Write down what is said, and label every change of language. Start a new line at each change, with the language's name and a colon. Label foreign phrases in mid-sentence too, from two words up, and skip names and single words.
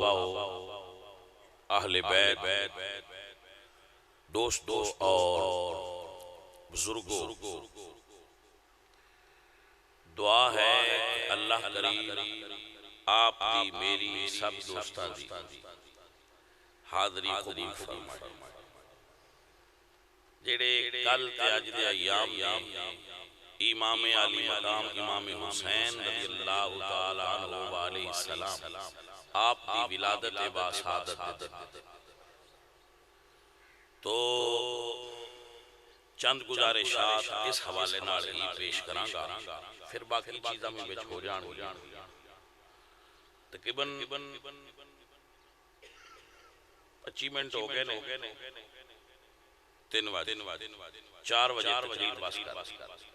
Punjabi: اہلے بیت دوستوں اور بزرگوں، دعا ہے اللہ کریم آپکی میری سب دوستاں دی حاضری قبول فرمائے. جیہڑے کل تے اج دے ایام نے امام علی مقام امام حسین
Arabic: رضي الله تعالى عنه وعليه السلام
Punjabi: آپ دی ولادت باسعادت تو چند گزارشات اس حوالے نال ای پیش کراں گا، فیر باقی چیزاں میں وچ ہو جاݨگیاں. تقریباً 25 منٹ ہو گئے نے، 3 بجے 4 بجے تقریر بس کر.